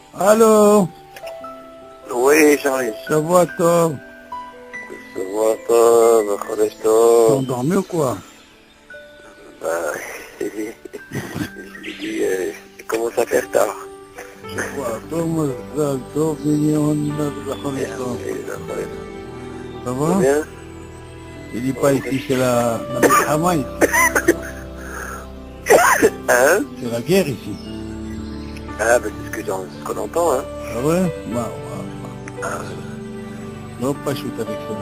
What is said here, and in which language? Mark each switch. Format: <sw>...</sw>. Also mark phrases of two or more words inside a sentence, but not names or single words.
<fr>Allô? Oui, Charlie.</fr> <he>שבוע טוב. שבוע טוב, וחודש</he> <fr>T'as</fr> <he>טוב.</he> <fr>endormi ou quoi? Bah, je lui dis, comment ça fait tard?</fr> <he>שבוע טוב, מזל טוב, מיליון וחודש טוב.</he> <fr>Ça Ça va? bien? Il n'est pas ici, c'est la milchama ici. Hein? C'est la guerre ici. Ah, bah, c'est ce qu'on entend, hein. Ah ouais? Bah, non, pas shoot avec cela.</fr>